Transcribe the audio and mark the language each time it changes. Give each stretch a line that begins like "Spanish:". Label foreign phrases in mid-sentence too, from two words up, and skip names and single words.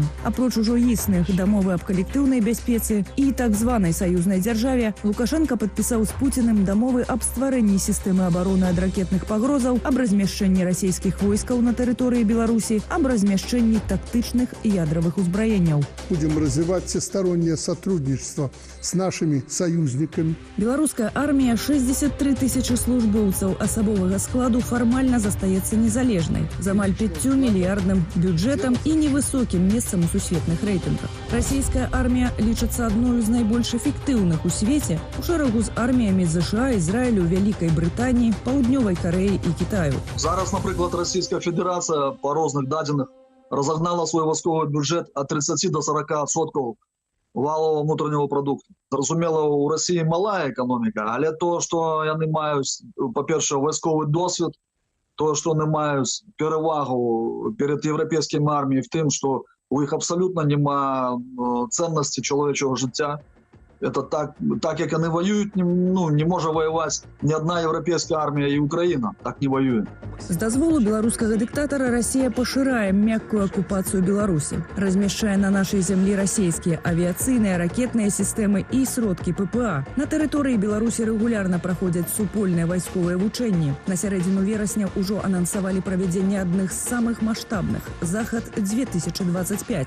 Belarusian: Апроч ужо існых дамовы аб калектыўнай бяспецы і так званай саюзнай дзяржаве, Лукашенко падпісаў з Пуцінам дамовы аб стварэнні сістэмы абароны ад ракетных пагрозаў, аб размяшчэнні расійскіх войскаў на тэрыторыі Беларусі, аб размяшчэнні тактычных і ядравых узбраенняў.
Russian: Будем развивать всестороннее сотрудничество с нашими союзниками.
Belarusian: Беларуская армія 63 000 службоўцаў асабовага складу фармальна застаецца незалежнай, з амаль 5 мільярдным бюджэтам і невысокім месцам у сусветных рэйтынгах. Расійская армія лічыцца адной з найбольш эфектыўных у свеце у шэрагу з арміямі США, Ізраілю, Вялікай Брытаніі, Паўднёвай Карэі і Кітаю. Зараз, напрыклад, Расійская Федэрацыя па розных дадзеных
Russian: разогнала свой войсковый бюджет от 30 до 40% валового внутреннего продукта.
Ukrainian: Зразумела, у Росії мала економіка, але то, що вони мають, по-перше, військовий досвід, то, що вони мають перевагу перед європейськими арміями в тим, що у них абсолютно нема цінності чоловічого життя. Это так як вони воюють, не може воювати ні одна європейська армія і Україна. Так не воює.
Belarusian: З дазволу беларускага дыктатара Россия пашырае мяккую акупацыю Беларусі, размяшчае на нашай зямлі расійскія авіяцыйныя, ракетныя сістэмы і сродкі ППА. На тэрыторыі Беларусі рэгулярна праходзяць супольныя вайсковыя вучэнні. На сярэдзіну верасня ўжо анансавалі правядзенне адных з самых маштабных – «Захад-2025».